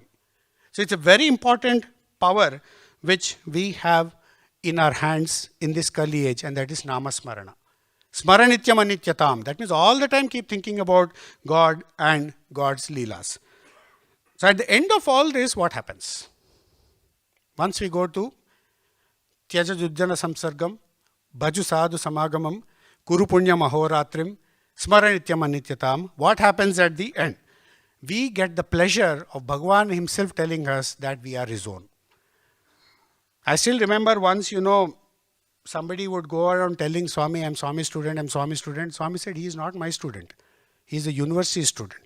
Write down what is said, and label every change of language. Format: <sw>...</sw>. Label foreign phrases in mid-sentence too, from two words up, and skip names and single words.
<en>So it's a very important power which we have in our hands in this Kali age, and that is Namasmarana.</en> <sa>स्मरनित्यम् अनित्यताम्.</sa> <en>That means all the time keep thinking about God and God's Leelas. So at the end of all this, what happens? Once we go to</en> <sa>त्यज दुर्जन संसर्गम्, भज साधु समागमम्, कुरु पुण्य महोरात्रिम्, स्मरनित्यम् अनित्यताम्,</sa> <en>what happens at the end? We get the pleasure of Bhagwan himself telling us that we are his own. I still remember once, somebody would go around telling Swami, I'm Swami's student, I'm Swami's student. Swami said, he is not my student. He is a university student.</en>